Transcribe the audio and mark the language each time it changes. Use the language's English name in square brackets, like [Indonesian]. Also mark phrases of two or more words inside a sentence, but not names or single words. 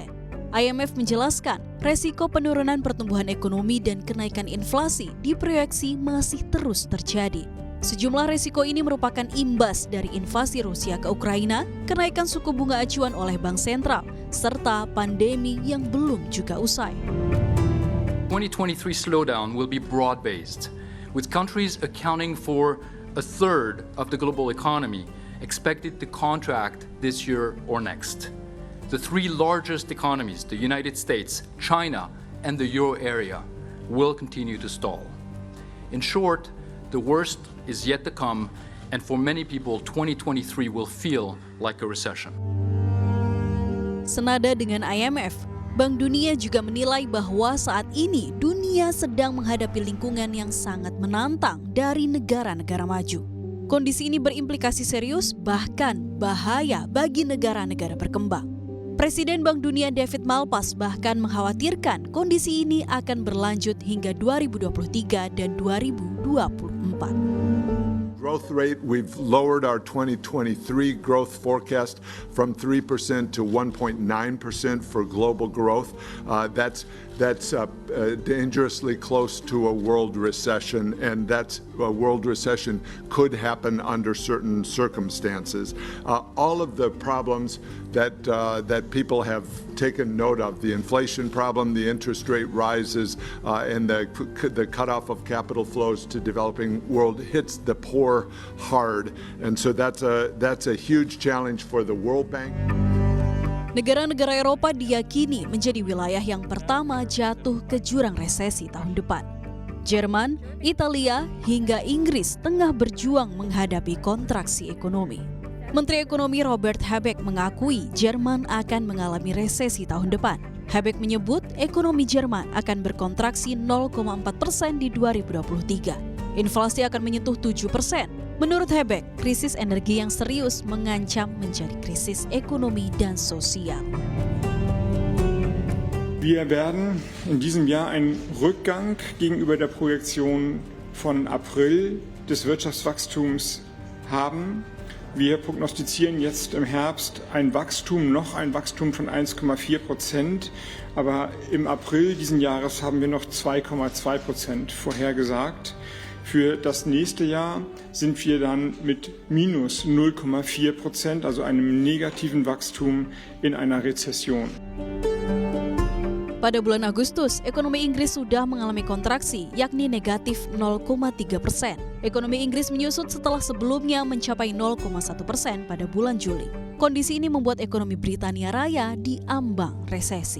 [Indonesian] IMF menjelaskan, resiko penurunan pertumbuhan ekonomi dan kenaikan inflasi diproyeksi masih terus terjadi. Sejumlah resiko ini merupakan imbas dari invasi Rusia ke Ukraina, kenaikan suku bunga acuan oleh Bank Sentral, serta pandemi yang belum juga usai. [English] 2023 slowdown will be broad-based, with countries accounting for a third of the global economy expected to contract this year or next. The 3 largest economies, the United States, China, and the Euro area, will continue to stall. In short, the worst is yet to come, and for many people, 2023 will feel like a recession. [Indonesian] Senada dengan IMF, Bank Dunia juga menilai bahwa saat ini dunia sedang menghadapi lingkungan yang sangat menantang dari negara-negara maju. Kondisi ini berimplikasi serius, bahkan bahaya bagi negara-negara berkembang. Presiden Bank Dunia David Malpass bahkan mengkhawatirkan kondisi ini akan berlanjut hingga 2023 dan 2024. [English] Growth rate, we've lowered our 2023 growth forecast from 3% to 1.9% for global growth. That's dangerously close to a world recession, and that's a world recession could happen under certain circumstances. All of the problems that people have taken note of, the inflation problem, the interest rate rises, and the cutoff of capital flows to developing world hits the poor hard, and so that's a huge challenge for the World Bank. [Indonesian] Negara-negara Eropa diyakini menjadi wilayah yang pertama jatuh ke jurang resesi tahun depan. Jerman, Italia, hingga Inggris tengah berjuang menghadapi kontraksi ekonomi. Menteri Ekonomi Robert Habeck mengakui Jerman akan mengalami resesi tahun depan. Habeck menyebut ekonomi Jerman akan berkontraksi 0,4% di 2023. Inflasi akan menyentuh 7%. Menurut Habeck, krisis energi yang serius mengancam menjadi krisis ekonomi dan sosial. [German] Wir werden in diesem Jahr einen Rückgang gegenüber der Projektion von April des Wirtschaftswachstums haben. Wir prognostizieren jetzt im Herbst ein Wachstum von 1,4%, aber im April diesen Jahres haben wir noch 2,2% vorhergesagt. Für das nächste Jahr sind wir dann mit minus 0,4%, also einem negativen Wachstum in einer Rezession. [Indonesian] Pada bulan Agustus, ekonomi Inggris sudah mengalami kontraksi, yakni negatif 0,3%. Ekonomi Inggris menyusut setelah sebelumnya mencapai 0,1% pada bulan Juli. Kondisi ini membuat ekonomi Britania Raya diambang resesi.